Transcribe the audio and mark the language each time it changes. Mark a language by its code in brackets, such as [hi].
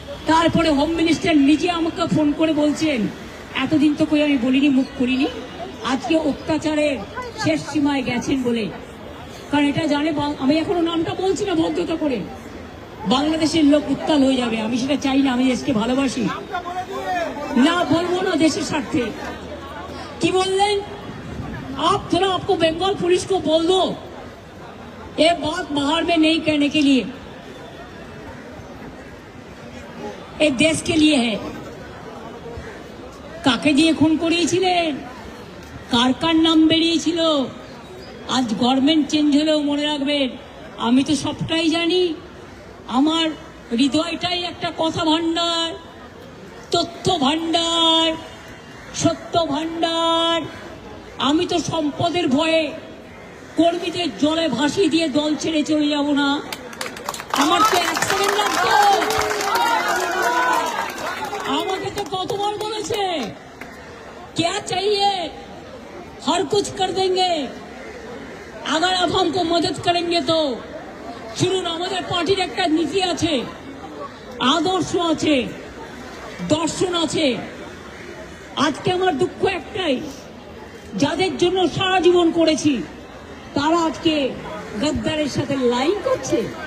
[bn] তারপরে home minister নিজে আমাকে ফোন করে বলছেন, এতদিন তো কই আমি বলিনি, মুখ করিনি, আজকে অত্যাচারের শেষ সীমায় গেছেন বলে। কারণ এটা জানে, আমি এখনো নামটা বলছি না ভদ্রতা করে, বাংলাদেশের লোক উত্তাল হয়ে যাবে, আমি সেটা চাই না, আমি দেশকে ভালোবাসি না, বলবো না দেশের স্বার্থে। কি বললেন, [hi] आप थोड़ा आपको बंगाल पुलिस को बोल दो ये बात बाहर में नहीं कहने के लिए, एक देश के लिए है। [bn] কাকে দিয়ে খুন করিয়েছিলেন, কার কার নাম বেরিয়েছিল, আজ গভর্নমেন্ট চেঞ্জ হলেও মনে রাখবেন আমি তো সবটাই জানি। আমার হৃদয়টাই একটা কথা ভান্ডার, তথ্য ভান্ডার, সত্য ভান্ডার। আমি তো সম্পদের ভয়ে কর্মীদের জলে ভাসিয়ে দিয়ে দল ছেড়ে চলে যাব না। আমার তো এক সেকেন্ড লাগতো, আমাকে তো কতবার বলেছে [hi] क्या चाहिए हर कुछ कर देंगे अगर आप हमको मदद करेंगे तो। [bn] শুনুন, আমাদের পার্টির একটা নীতি আছে, আদর্শ আছে, দর্শন আছে। আজকে আমার দুঃখ একটাই, যাদের জন্য সারা জীবন করেছি তারা আজকে গদ্দারের সাথে লাইন করছে।